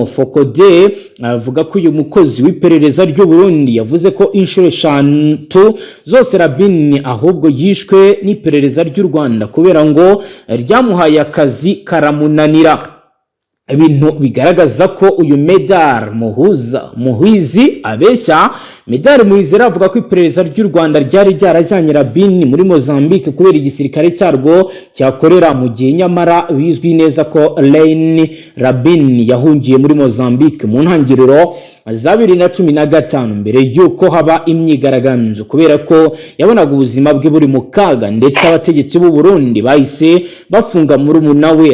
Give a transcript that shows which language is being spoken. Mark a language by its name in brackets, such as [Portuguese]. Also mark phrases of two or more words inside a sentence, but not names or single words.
[Kinyarwanda] Fokode avuga ko uyu mukozi w'iperereza ry'u Burundi yavuze ko inshuro 5 zose Rabin ahubwo yishwe n'iperereza ry'u Rwanda kubera ngo ryamuhaye akazi karamunanira. Ibintu bigaragaza ko uyu Medar Muhizi abeshya. Medar Muhizi avuga ko iperereza ry'u Rwanda ryari ryarajyanye Rabin muri Mozambique kubera igisirikare cyarwo cyakorera mu gihe, nyamara bizwi neza ko Rabin yahungiye muri Mozambique mu ntangiriro za 2015 mbere yuko haba imyigaragambyo kubera ko yabonaga ubuzima bwe buri mu kaga, ndetse abategetsi b'u Burundi bahise bafunga murumuna we.